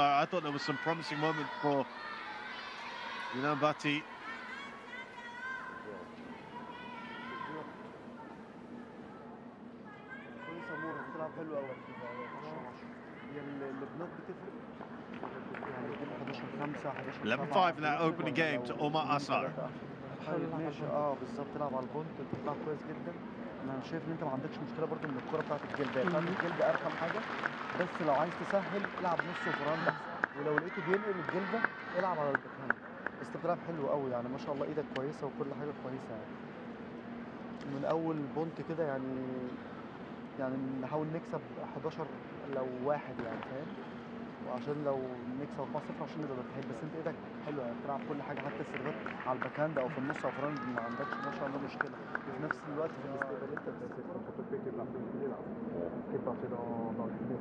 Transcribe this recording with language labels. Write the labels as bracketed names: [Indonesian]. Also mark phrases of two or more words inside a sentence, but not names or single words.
[English] I thought there was some promising moment for Batix. [Arabic] يعني [English] 11-5 in that opening game to Omar Assar. [Arabic] ماشي بالظبط تلعب على البونت تطلع كويس جدا. انا شايف ان انت ما عندكش مشكله برضو من الكره بتاعت الجلد، بتاعت الجلد ارخم حاجه، بس لو عايز تسهل العب نص وفران، ولو لقيته بينقل الجلده العب على البكهاند. بس انت بتلعب حلو قوي يعني، ما شاء الله ايدك كويسه وكل حاجه كويسه يعني. من اول بونت كده يعني نحاول نكسب 11 لو واحد يعني، فاهم؟ وعشان لو نكسب 4-0 عشان نبقى مرتاحين. بس انت ايدك حلوه يعني، بتلعب كل حاجه حتى السيرفات على الباكهاند او في النص او فران ما عندكش ما شاء الله مشكله. وفي نفس الوقت في الاستقبال انت [French] qui est parti dans le filet.